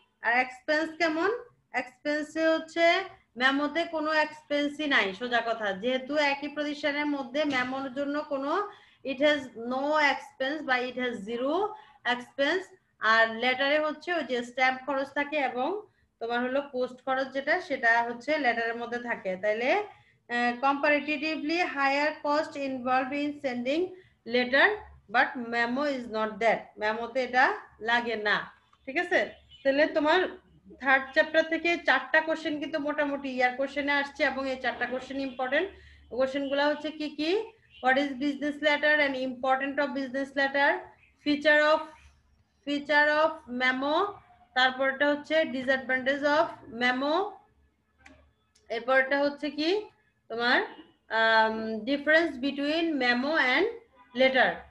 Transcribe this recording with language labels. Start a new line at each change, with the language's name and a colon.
Bangla: আর expense কেমন? এক্সপেন্সে হচ্ছে মেমোতে কোনো এক্সপেন্সই নাই, সোজা কথা, যেহেতু একই প্রতিষ্ঠানের মধ্যে মেমোর জন্য কোনো
English: It has no expense বা it has zero expense.
Bangla: আর লেটারে হচ্ছে ওই যে স্ট্যাম্প খরচ থাকে এবং তোমার হলো পোস্ট খরচ, যেটা সেটা হচ্ছে লেটারের মধ্যে থাকে।
English: তাইলে comparatively higher cost involved in sending letter but memo is not that.
Bangla: মেমোতে এটা লাগে না। ঠিক আছে? তাহলে তোমার থার্ড চ্যাপ্টার থেকে 4টা কোশ্চেন কিন্তু মোটামুটি ইয়ার কোশ্চেনে আসছে, এবং এই 4টা কোশ্চেন ইম্পর্টেন্ট। কোশ্চেনগুলো হচ্ছে কি কি?
English: What is business letter and important of business letter, feature of memo, তারপরটা হচ্ছে disadvantage of memo, এরপরটা হচ্ছে কি তোমার difference between memo and letter.